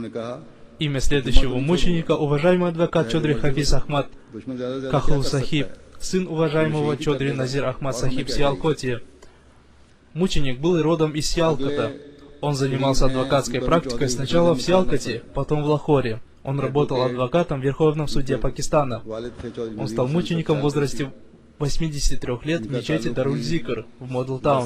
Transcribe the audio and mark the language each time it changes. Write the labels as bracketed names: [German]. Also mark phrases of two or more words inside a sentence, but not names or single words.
[Russian] Имя следующего мученика — уважаемый адвокат Чодри Хафиз Ахмад Кахул Сахиб. сын уважаемого Чодри Назир Ахмад Сахиб Сиалкоти. Мученик был родом из Сиалкота. Он занимался адвокатской практикой сначала в Сиалкоте, потом в Лахоре. Он работал адвокатом в Верховном суде Пакистана. Он стал мучеником в возрасте 83 лет в мечети Даруль-Зикр в Модл-Таун.